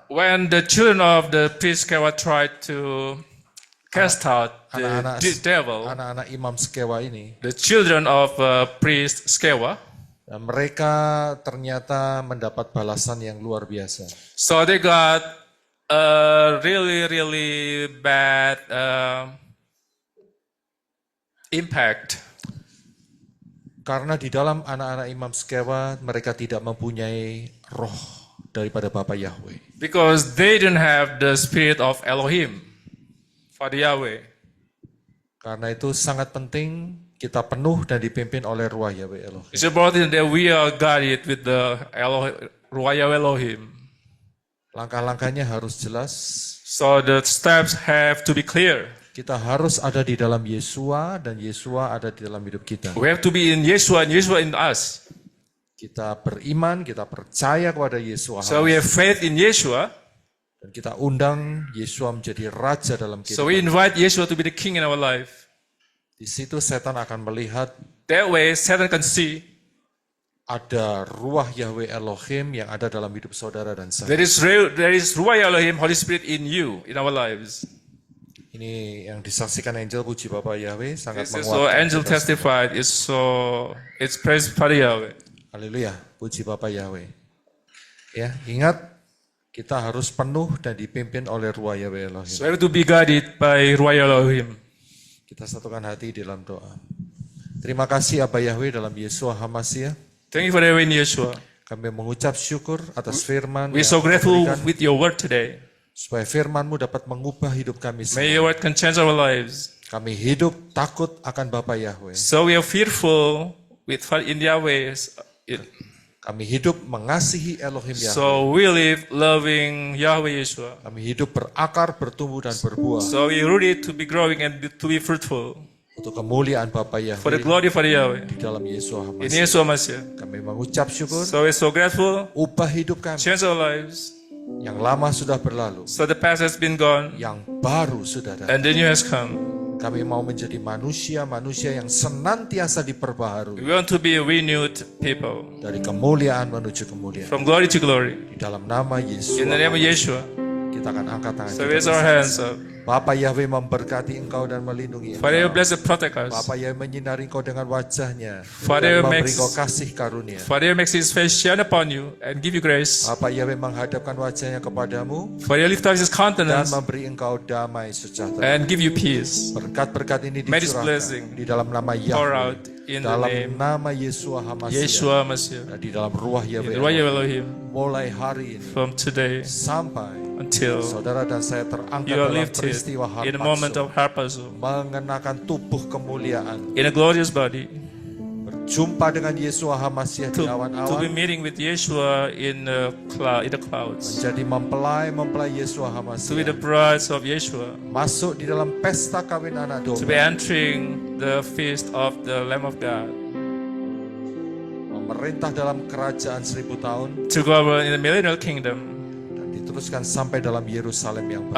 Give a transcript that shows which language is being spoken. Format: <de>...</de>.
<en>When the children of the priest Skewa tried to cast out</en> <id>anak-anak</id> <en>the devil,</en> <id>anak-anak Imam Skewa ini,</id> <en>the children of priest Skewa,</en> <id>mereka ternyata mendapat balasan yang luar biasa.</id> <en>so they got a really bad impact.</en> <id>Karena di dalam anak-anak Imam Skewa mereka tidak mempunyai roh daripada Bapa Yahweh.</id> <en>Because they didn't have the spirit of Elohim, Father Yahweh.</en> <id>Karena itu sangat penting kita penuh dan dipimpin oleh Ruah Yahweh Elohim.</id> <en>It's important that we are guided with the Ruach Yahweh Elohim.</en> <id>Langkah-langkahnya harus jelas.</id> <en>So the steps have to be clear.</en> <id>Kita harus ada di dalam Yesua dan Yesua ada di dalam hidup kita.</id> <en>We have to be in Yeshua and Yeshua in us.</en> <id>Kita beriman, kita percaya kepada Yesua.</id> <en>So we have faith in Yeshua.</en> <id>Dan kita undang Yesua menjadi raja dalam</id> <en>So we</en> <id>kehidupan.</id> <en>invite Yeshua to be the king in our life.</en> <id>Di situ setan akan melihat</id> <en>That way Satan can see</en> <id>ada Ruah Yahweh Elohim yang ada dalam hidup saudara dan saya.</id> <en>there is Ruach Elohim, Holy Spirit in you, in our lives.</en> <id>Ini yang disaksikan Angel, puji Bapak Yahweh, sangat</id> <en>This is so</en> <id>menguatkan</id> <en>angel</en> <id>kita.</id> <en>testified. It's praise Father Yahweh.</en> <id>Haleluya, puji Bapak Yahweh. Ya, ingat kita harus penuh dan dipimpin oleh Ruah Yahweh Elohim.</id> <en>So we have to be guided by Ruach Elohim.</en> <id>Kita satukan hati di dalam doa. Terima kasih Abah Yahweh dalam Yesua HaMashiach.</id> <en>Thank you for the way in Yeshua.</en> <id>Kami mengucap syukur atas firman</id> <en>We're</en> <id>yang</id> <en>so</en> <id>Kau</id> <en>grateful</en> <id>berikan,</id> <en>with your word today.</en> <id>supaya firman-Mu dapat mengubah hidup kami</id> <en>May</en> <id>semua.</id> <en>your word can change our lives.</en> <id>Kami hidup takut akan Bapa Yahweh.</id> <en>So we are fearful with in their ways.</en> <id>Kami hidup mengasihi Elohim Yahweh.</id> <en>So we live loving Yahweh Yeshua.</en> <id>Kami hidup berakar, bertumbuh dan berbuah</id> <en>So we rooted to be growing and to be fruitful</en> <id>untuk kemuliaan Bapa</id> <en>for the</en> <id>Yahweh</id> <en>glory for Yahweh.</en> <id>di dalam Yesua</id> <en>In</en> <id>HaMashiach.</id> <en>Yeshua Mashiach.</en> <id>Kami mengucap syukur,</id> <en>So we're so grateful.</en> <id>ubah hidup kami.</id> <en>Change our lives.</en> <id>Yang lama sudah berlalu,</id> <en>So the past has been gone</en> <id>yang baru sudah datang.</id> <en>and the new has come.</en> <id>Kami mau menjadi manusia-manusia yang senantiasa diperbaharui</id> <en>We want to be renewed people</en> <id>dari kemuliaan menuju kemuliaan.</id> <en>from glory to glory.</en> <id>Di dalam nama Yesus,</id> <en>In the name of Yeshua.</en> <id>kita akan angkat tangan</id> <en>So</en> <id>kita.</id> <en>raise our hands up.</en> <id>Bapa Yahweh memberkati engkau dan melindungi</id> <en>Father,</en> <id>engkau.</id> <en>bless and protect us.</en> <id>Bapa Yahweh menyinari engkau dengan wajahnya</id> <en>Father,</en> <id>dan memberi</id> <en>makes-</en> <id>engkau kasih karunia.</id> <en>Father, makes his face shine upon you and give you grace.</en> <id>Bapa Yahweh menghadapkan wajahnya kepadamu</id> <en>Father, lift up his</en> <id>dan</id> <en>countenance</en> <id>memberi engkau damai sejahtera.</id> <en>and give you peace.</en> <id>Berkat-berkat ini</id> <en>May this blessing</en> <id>dicurahkan di dalam nama</id> <en>Pour</en> <id>Yahweh,</id> <en>out in the</en> <id>dalam</id> <en>name</en> <id>nama Yesua HaMashiach,</id> <en>Yeshua Mashiach.</en> <id>dan di dalam Ruah</id> <en>In</en> <id>Yahweh</id> <en>the Ruach Elohim.</en> <id>mulai hari ini</id> <en>From today</en> <id>sampai</id> <en>until</en> <id>saudara dan saya terangkat</id> <en>you are</en> <id>dalam</id> <en>lifted</en> <id>peristiwa</id> <en>in a moment</en> <id>harpazo,</id> <en>of harpazo.</en> <id>mengenakan tubuh kemuliaan,</id> <en>In a glorious body.</en> <id>berjumpa dengan Yeshua HaMasiah di</id> <en>to be</en> <id>awan-awan,</id> <en>meeting with Yeshua in the clouds,</en> <id>menjadi mempelai Yeshua</id> <en>to be the</en> <id>HaMasiah,</id> <en>brides of Yeshua,</en> <id>masuk di dalam pesta kawin anak</id> <en>to be</en> <id>domba,</id> <en>entering the feast of the Lamb of God,</en> <id>memerintah dalam kerajaan 1000 tahun,</id> <en>to govern in the millennial kingdom</en> <id>dan diteruskan sampai dalam Yerusalem yang baru.</id>